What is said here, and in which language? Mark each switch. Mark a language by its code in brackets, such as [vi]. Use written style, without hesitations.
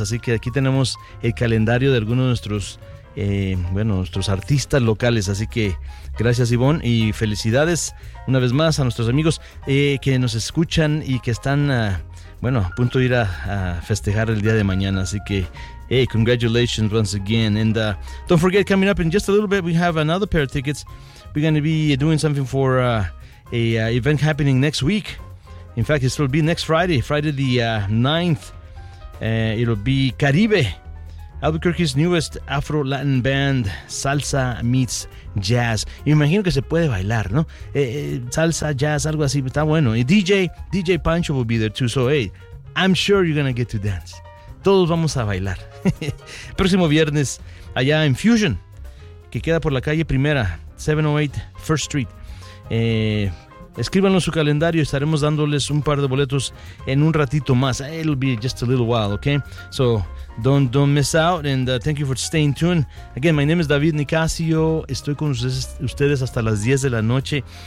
[es] Así que aquí tenemos el calendario de algunos de nuestros, nuestros artistas locales. Así que gracias, Yvonne, y felicidades una vez más a nuestros amigos que nos escuchan y que están a punto de ir a festejar el día de mañana. Así que [en] hey, congratulations once again. And don't forget, coming up in just a little bit, we have another pair of tickets. We're going to be doing something for a event happening next week. In fact, it will be next Friday the 9th. It'll be Caribe, Albuquerque's newest Afro-Latin band, Salsa Meets Jazz. [es] Imagino que se puede bailar, ¿no? Salsa, jazz, algo así, está bueno. [en] Y DJ Pancho will be there too. So, hey, I'm sure you're going to get to dance. [es] Todos vamos a bailar. Próximo viernes, allá en Fusion, que queda por la calle Primera, 708 First Street. Escríbanos su calendario, estaremos dándoles un par de boletos en un ratito más. [en] It'll be just a little while, okay? So, don't miss out, and thank you for staying tuned. Again, my name is David Nicasio. [es] Estoy con ustedes hasta las 10 de la noche.